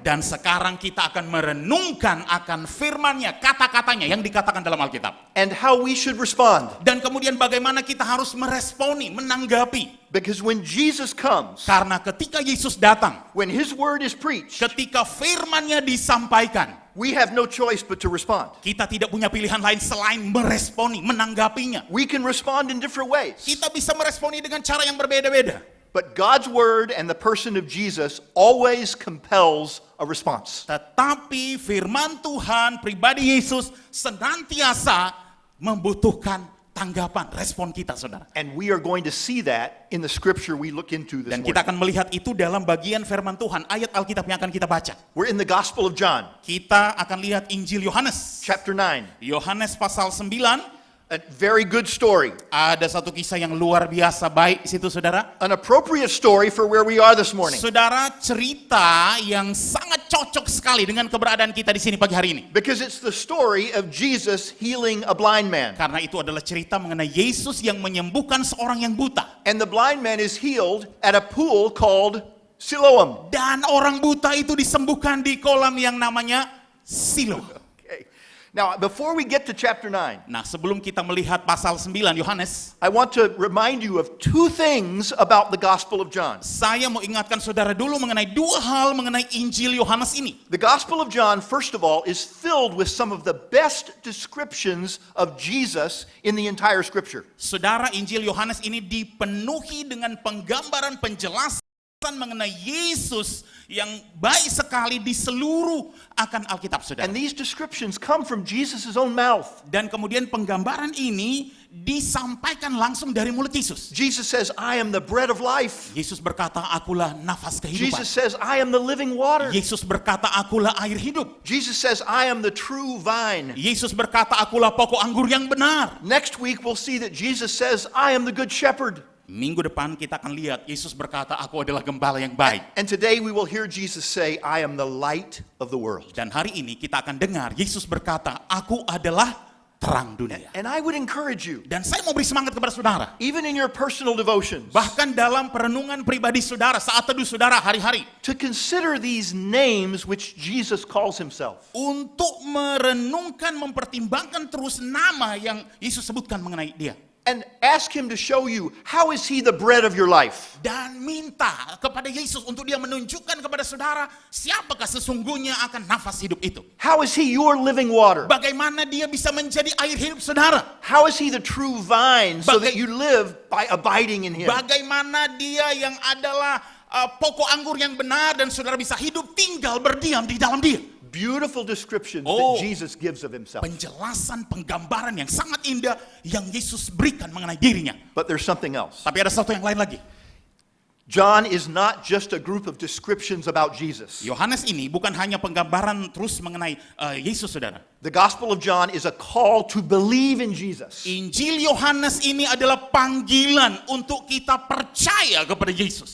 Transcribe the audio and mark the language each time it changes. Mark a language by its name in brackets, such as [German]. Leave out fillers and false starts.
[Indonesian] Dan sekarang kita akan merenungkan akan firman-Nya, kata-katanya yang dikatakan dalam Alkitab. [English] And how we should respond. [Indonesian] Dan kemudian bagaimana kita harus meresponi, menanggapi. [English] Because when Jesus comes, [Indonesian] Karena ketika Yesus datang, [English] when his word is preached, [Indonesian] ketika firman-Nya disampaikan, [English] we have no choice but to respond. [Indonesian] kita tidak punya pilihan lain selain meresponi, menanggapinya. [English] We can respond in different ways. [Indonesian] Kita bisa meresponi dengan cara yang berbeda-beda. [English] But God's word and the person of Jesus always compels a response. [Indonesian] Tetapi firman Tuhan, pribadi Yesus senantiasa membutuhkan tanggapan, respon kita, saudara. [English] And we are going to see that in the scripture we look into this [Indonesian] Dan kita [English] morning. [Indonesian] akan melihat itu dalam bagian firman Tuhan, ayat Alkitab yang akan kita baca. [English] We're in the Gospel of John, [Indonesian] Kita akan lihat Injil Yohanes. [English] chapter 9. [Indonesian] Yohanes pasal 9, [English] A very good story. [Indonesian] ada satu kisah yang luar biasa baik di situ, saudara. [English] An appropriate story for where we are this morning. [Indonesian] Saudara, cerita yang sangat cocok sekali dengan keberadaan kita di sini pagi hari ini. [English] Because it's the story of Jesus healing a blind man. [Indonesian] Karena itu adalah cerita mengenai Yesus yang menyembuhkan seorang yang buta. [English] And the blind man is healed at a pool called Siloam. [Indonesian] Dan orang buta itu disembuhkan di kolam yang namanya Siloam. [English] Okay. Now, before we get to chapter 9, [Indonesian] Nah, sebelum kita melihat pasal 9 Yohanes, [English] I want to remind you of two things about the Gospel of John. [Indonesian] saya mau ingatkan saudara dulu mengenai dua hal mengenai Injil Yohanes ini. [English] The Gospel of John, first of all, is filled with some of the best descriptions of Jesus in the entire Scripture. [Indonesian] Saudara, Injil Yohanes ini dipenuhi dengan penggambaran penjelasan mengenai Yesus yang baik sekali di seluruh akan Alkitab, saudara. [English] And these descriptions come from Jesus' own mouth. [Indonesian] Dan kemudian penggambaran ini disampaikan langsung dari mulut Yesus. [English] Jesus says, I am the bread of life. [Indonesian] Yesus berkata, akulah nafas kehidupan. [English] Jesus says, I am the living water. [Indonesian] Yesus berkata, akulah air hidup. [English] Jesus says, I am the true vine. [Indonesian] Yesus berkata, akulah pokok anggur yang benar. [English] Next week, we'll see that Jesus says, I am the good shepherd. [Indonesian] Minggu depan kita akan lihat Yesus berkata, aku adalah gembala yang baik. [English] And today we will hear Jesus say, I am the light of the world. [Indonesian] Dan hari ini kita akan dengar Yesus berkata, aku adalah terang dunia. [English] And I would encourage you, [Indonesian] Dan saya mau beri semangat kepada saudara. [English] even in your personal devotions, [Indonesian] Bahkan dalam perenungan pribadi saudara, saat teduh saudara hari-hari. [English] to consider these names which Jesus calls himself. [Indonesian] Untuk merenungkan, mempertimbangkan terus nama yang Yesus sebutkan mengenai dia. [English] And ask him to show you, how is he the bread of your life? [Indonesian] Dan minta kepada Yesus untuk dia menunjukkan kepada saudara siapakah sesungguhnya akan nafas hidup itu. [English] How is he your living water? [Indonesian] Bagaimana dia bisa menjadi air hidup saudara. [English] How is he the true vine so that you live by abiding in him? [Indonesian] Bagaimana dia yang adalah pokok anggur yang benar dan saudara bisa hidup tinggal berdiam di dalam dia. [English] Beautiful descriptions Oh. that Jesus gives of himself. [Indonesian] Penjelasan, penggambaran yang sangat indah yang Yesus berikan mengenai dirinya. [English] But there's something else. [Indonesian] Tapi ada satu yang lain lagi. [English] John is not just a group of descriptions about Jesus. [Indonesian] Yohanes ini bukan hanya penggambaran terus mengenai Yesus, saudara. [English] The Gospel of John is a call to believe in Jesus. [Indonesian] Injil Yohanes ini adalah panggilan untuk kita percaya kepada Yesus.